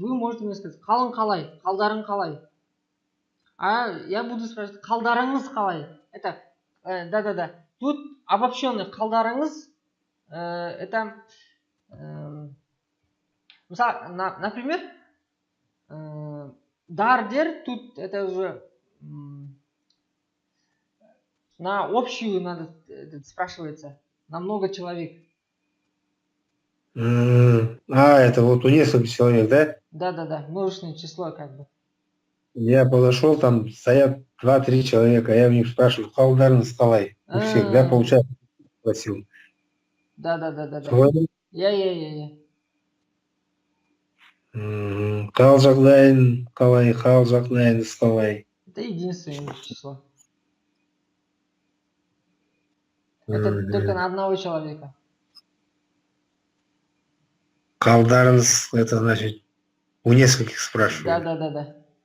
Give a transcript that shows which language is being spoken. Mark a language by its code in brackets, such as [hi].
[ru] Вы можете мне сказать, [kk] қалың қалай? Қалдарың қалай? [ru] А я буду спрашивать, [kk] қалдарыңыз қалай? [ru] Это, да. Тут обобщенный қалдарыңыз, это, например, дардер, тут это уже на общую надо спрашивается, на много человек. Это вот у нескольких человек, да? Да, множественное число как бы. Я подошел, там стоят 2-3 человека, я у них спрашиваю, [kk] қалдарыңыз қалай? [ru] У всех, да, получается, спросил. Да. [kk] Солай. Я. Қал жағдайың қалай, қал жағдайыңыз қалай? [ru] Это единственное число. Это только на одного человека. Қалдарыңыз, это значит, у нескольких спрашиваю. Да.